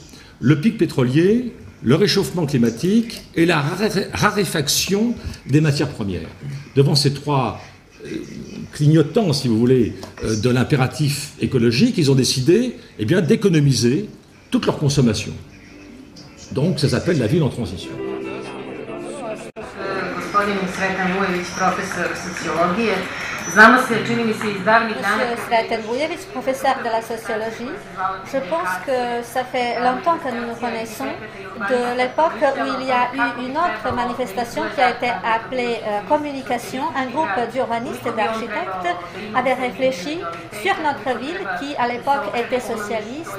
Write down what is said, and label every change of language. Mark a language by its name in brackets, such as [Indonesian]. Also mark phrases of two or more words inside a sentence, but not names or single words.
[French] Le pic pétrolier, le réchauffement climatique et la raréfaction des matières premières. Devant ces 3 clignotants, si vous voulez, de l'impératif écologique, ils ont décidé d'économiser toute leur consommation. Donc ça s'appelle la ville en transition. [Serbian] Sreten Vujević, profesor sociologije. Znamo se, čini mi se, iz davnih dana... [French] Monsieur Sreten Vujević, professeur de la sociologie, je pense que ça fait longtemps que nous nous connaissons, de l'époque où il y a eu une autre manifestation qui a été appelée Communication. Un groupe d'urbanistes et d'architectes avait réfléchi sur notre ville qui, à l'époque, était socialiste.